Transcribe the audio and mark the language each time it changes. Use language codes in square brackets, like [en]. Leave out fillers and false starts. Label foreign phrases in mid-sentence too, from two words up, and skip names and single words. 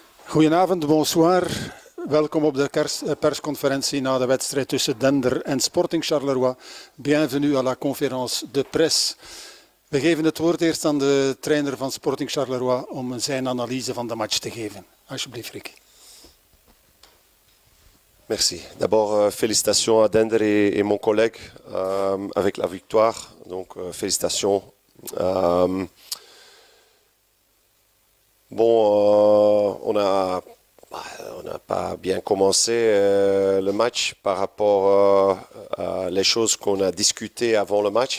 [nl] Goedenavond, bonsoir. Welkom op de persconferentie na de wedstrijd tussen Dender en Sporting Charleroi. [fr] Bienvenue à la conférence de presse. [nl] We geven het woord eerst aan de trainer van Sporting Charleroi om zijn analyse van de match te geven. Alsjeblieft, Rick. [fr] Merci. D'abord, félicitations à Dender et mon collègue avec la victoire. Donc, félicitations. On n'a pas bien commencé le match par rapport à les choses qu'on a discutées avant le match.